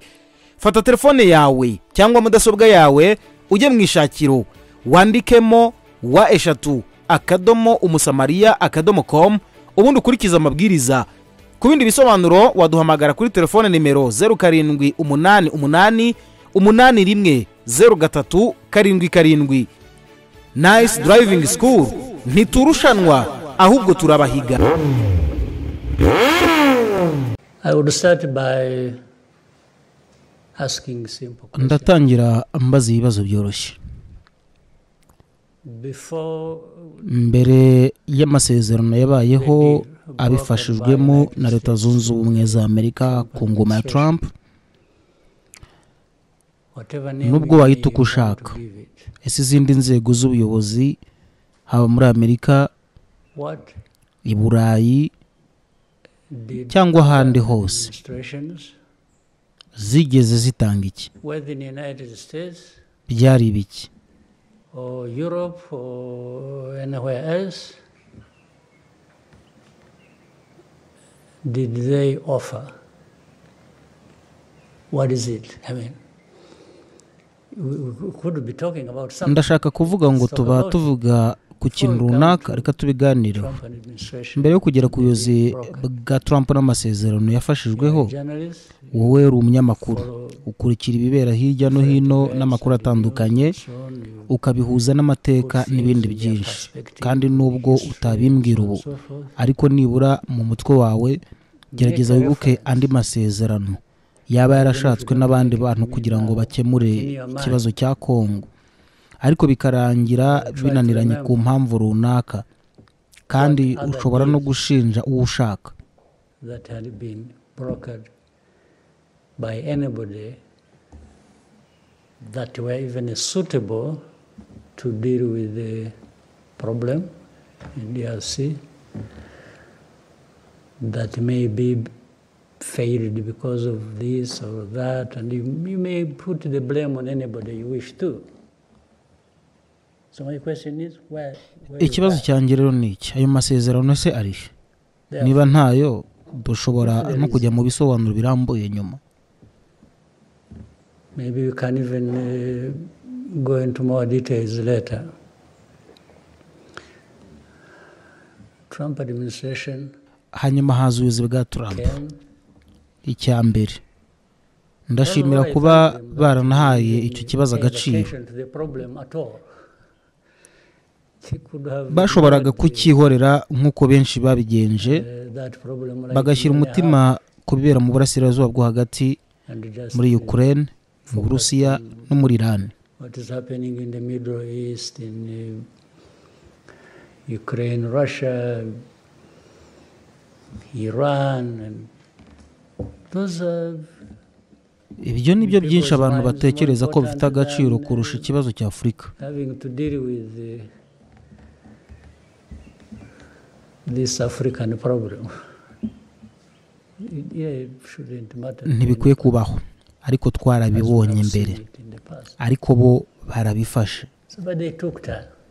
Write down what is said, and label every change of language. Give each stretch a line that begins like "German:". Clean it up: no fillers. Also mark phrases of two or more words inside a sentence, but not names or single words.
Kinyarwanda: Fata telefone yawe cyangwa mudasobwa yawe, ujye mu ishakiro, wandikemo wa3.umusamariya.com, ubundi ukurikiza amabwiriza. Ku bindi bisobanuro waduhamagara kuri telefone nimero 0788810377. Nice Driving School, ntiturushanwa ahubwo turabahiga.
English: I would start by asking simple questions.
Kinyarwanda: Ndatangira ambaza ibibazo byoroshye. Mbere y'amasezerano yabayeho abifashijwemo na Leta Zunze Ubumwe za Amerika ku ngoma ya Trump, nubwo wahita uko ushaka, ese izindi nzego z'ubuyobozi haba muri Amerika, i Burayi cyangwa ahandi hose zigeze zitanga iki? Byari ibiki?
English: Or Europe or anywhere else, did they offer? What is it? I mean, we could be talking about something.
Kinyarwanda: Ndashaka kuvuga ngo tuba tuvuga ku kintu runaka, reka tubiganireho. Mbere yo kugera ku buyobozi bwa Trump n'amasezerano yafashijweho, wowe uri umunyamakuru, ukurikira ibibera hirya no hino n'amakuru atandukanye, ukabihuza n'amateka n'ibindi byinshi. Kandi nubwo utabimbwira ubu, ariko nibura mu mutwe wawe gerageza wibuke andi masezerano yaba yarashatswe n'abandi bantu kugira ngo bakemure ikibazo cya Kongo, ariko bikarangira binaniranye ku mpamvu runaka, kandi ushobora no gushinja uwo ushaka.
English: That had been brokered by anybody that were even suitable to deal with the problem in DRC, that may be failed because of this or that, and you may put the blame on anybody you wish to. So my question is, where
Kinyarwanda: ikibazo cyanjye rero ni iki? Ayo masezerano se ari niba ntayo, dushobora no kujya mu bisobanuro birambuye nyuma.
English: Maybe we can even go into more details later. Trump administration,
Kinyarwanda: hanyuma haza ubuyobozi bwa Trump. Icya mbere, ndashimira kuba baranahaye icyo kibazo agaciro. Bashoboraga kukihorera nk'uko benshi babigenje, bagashyira umutima ku bibera mu burasirazuba bwo hagati, muri Ukraine, mu Burusiya no muri Iran.
English: What is happening in the Middle East, in Ukraine, Russia, Iran, and those are...
Kinyarwanda: Ibyo nibyo byinshi abantu batekereza ko bifite agaciro kurusha ikibazo cya Afurika.
English: Having to deal with this African problem.
Kinyarwanda: Ntibikwiye kubaho, ariko twarabibonye mbere, ariko bo barabifashe.
English: But they took time.